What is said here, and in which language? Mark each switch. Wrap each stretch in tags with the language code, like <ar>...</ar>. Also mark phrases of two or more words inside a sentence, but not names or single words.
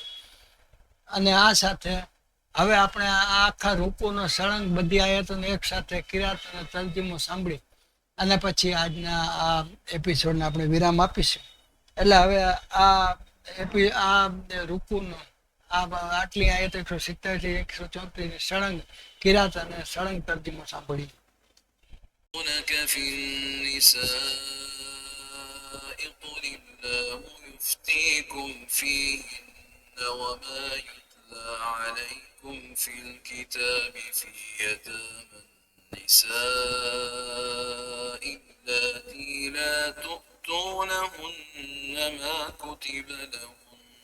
<gu>અને આ સાથે હવે આપણે આ આખા રૂકુનો સળંગ બધી આયતોને એક સાથે કિરાતનો તર્જુમો સાંભળી અને પછી આજના આ એપિસોડને આપણે વિરામ આપીશું. એટલે હવે આ રૂકુનો આટલી આયત 170 થી 134 સળંગ કિરાત અને સળંગ તર્જુમો સાંભળી.</gu> <ar>في النساء قل الله يفتيكم فيهن وما يتلى عليكم في الكتاب في يتامى النساء اللاتي لا تؤتونهن ما كتب لهن</ar>